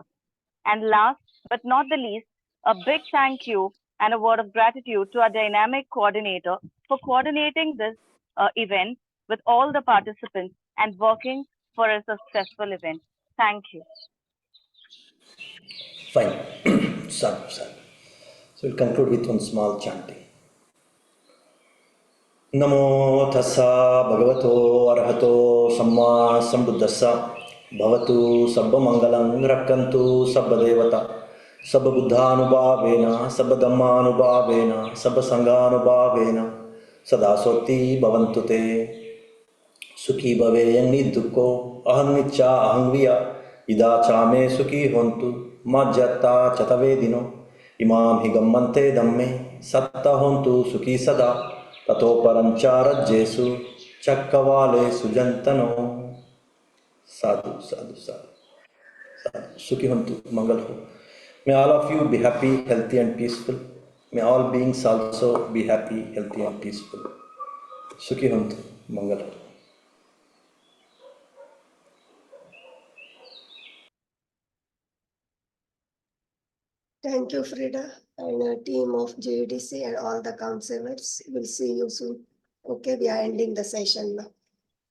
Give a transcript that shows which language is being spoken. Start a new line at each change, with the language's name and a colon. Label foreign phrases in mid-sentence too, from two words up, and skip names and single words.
English: And last but not the least, a big thank you and a word of gratitude to our dynamic coordinator for coordinating this event with all the participants and working for a successful event. Thank you. Fine.
Pali: Sadhu, sadhu.
English: So we'll conclude with one small chanting.
Pali: Namo tassa bhagavato arahato samma sambuddhassa bhavatu sabba mangalam rakkantu sabba devata sabba buddhanubhavena sabba dhammanubhavena sabba sanghanubhavena sada soti bhavantu te sukhi bhaveyan nidukko aham nicha aham viya ida chame sukhi hontu majjata chatavedino imam higammante dhamme satta hontu sukhi sada tato paramchara jesu chakkavale sujantano. Sadhu, sadhu, sadhu, sadhu. Sukhi hontu,
Hindi: mangal ho.
English: May all of you be happy, healthy and peaceful. May all beings also be happy, healthy and peaceful.
Pali: Sukhi hontu,
Hindi: mangal ho.
English: Thank you, Frida, and a team of GEDC and all the counselors. We'll see you soon. Okay, we are ending the session now.